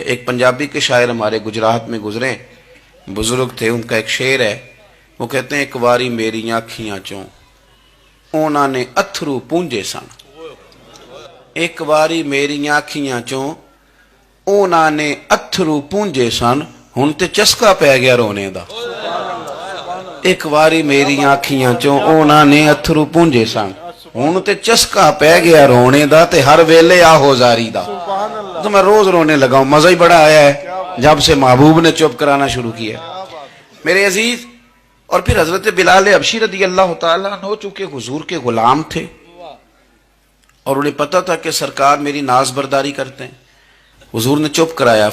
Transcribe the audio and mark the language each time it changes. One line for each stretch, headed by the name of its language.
Urdu: ایک پنجابی کے شاعر ہمارے گجرات میں گزرے, بزرگ تھے, ان کا ایک شعر ہے, وہ کہتے ہیں
Punjabi: ایک واری میری آنکھیاں چوں اونا نے اتھرو پونجے سن, ایک واری میری آنکھیاں چوں اونا نے اتھرو پونجے سن, ہن تے چسکا پی گیا رونے دا. ایک واری میری آنکھیاں چوں اونا نے اتھرو پونجے سن, ہن تے چسکا پی گیا رونے دا تے ہر ویلے آہو زاری دا.
Urdu: تو میں روز رونے لگا ہوں, مزہ ہی بڑا آیا ہے جب سے محبوب نے چپ کرانا شروع کیا میرے عزیز. اور پھر حضرت بلال حبشی رضی اللہ تعالیٰ عنہ چونکہ حضور کے غلام تھے اور انہیں پتا تھا کہ سرکار میری ناز برداری کرتے ہیں, حضور نے چپ کرایا.